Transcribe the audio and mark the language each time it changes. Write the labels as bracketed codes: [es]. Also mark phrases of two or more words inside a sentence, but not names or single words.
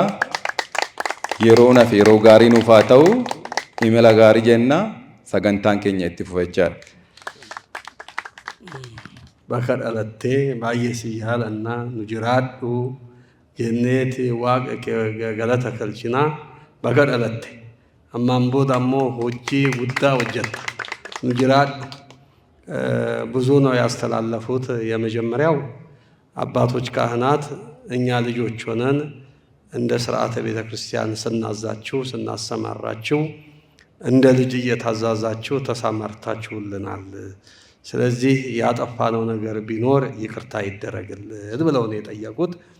[om] Yeroo naaf yeroo gaarii nuuf haa ta'u imala gaarii jenna sagantaan keenya itti fufachaa. Bakka dhalattee baay'ee si yaalannaa nu jiraadhu jenneeti waaqa galata galchinaa bakka dhalatte. Ammaan booda ammoo hojii guddaa hojjetta. Nu jiraadhu [am] ብዙ ነው ያስተላለፉት። የመጀመሪያው አባቶች ካህናት እኛ ልጆች ሆነን እንደ ሥርዓተ ቤተ ክርስቲያን ስናዛችሁ ስናሰማራችሁ እንደ ልጅ እየታዛዛችሁ ተሳማርታችሁልናል። ስለዚህ ያጠፋነው ነገር ቢኖር ይቅርታ ይደረግልን ብለው ነው የጠየቁት።